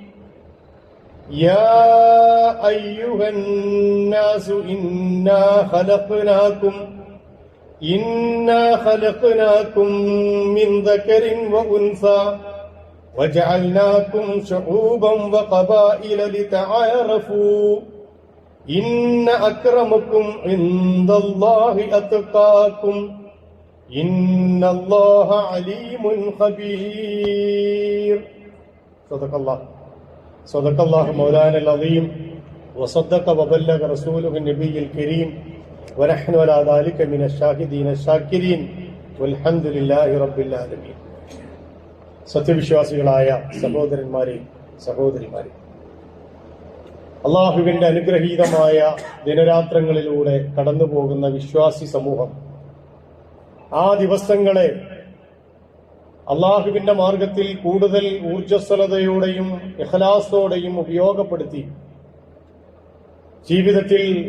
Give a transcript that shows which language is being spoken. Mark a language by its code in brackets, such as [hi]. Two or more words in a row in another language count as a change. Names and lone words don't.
[ar] يا أيها الناس إنا خلقناكم من ذكر وأنثى وجعلناكم شعوبا وقبائل لتعارفوا إن أكرمكم عند الله أتقاكم إن الله عليم خبير. صدق الله مولانا العظيم وصدق وبلغ رسوله النبي الكريم ونحن على ذلك من الشاهدين الشاكرين والحمد لله رب العالمين. [ml] സത്യവിശ്വാസികളായ സഹോദരന്മാരെ സഹോദരിമാരെ, അള്ളാഹുവിന്റെ അനുഗ്രഹീതമായ ദിനരാത്രങ്ങളിലൂടെ കടന്നുപോകുന്ന വിശ്വാസി സമൂഹം ആ ദിവസങ്ങളെ അള്ളാഹുവിന്റെ മാർഗത്തിൽ കൂടുതൽ ഊർജ്ജസ്വലതയോടെയും ഇഖ്ലാസോടെയും ഉപയോഗപ്പെടുത്തി ജീവിതത്തിൽ